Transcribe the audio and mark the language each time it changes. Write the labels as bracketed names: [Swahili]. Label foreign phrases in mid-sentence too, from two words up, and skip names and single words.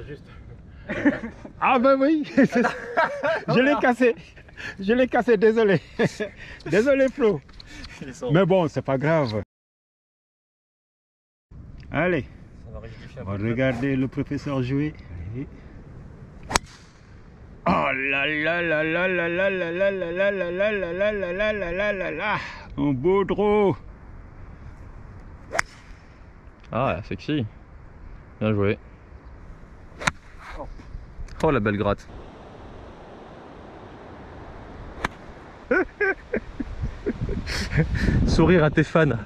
[French] Ah ben oui, je l'ai cassé. Je l'ai cassé, désolé. Désolé Flo. Mais bon, c'est pas grave. Allez, on va regarder le professeur jouer. Oh là là là là là là là là là là là là là là là là là là là. Un beau draw. Ah, sexy. Bien joué. Oh, la belle gratte. Sourire à tes fans.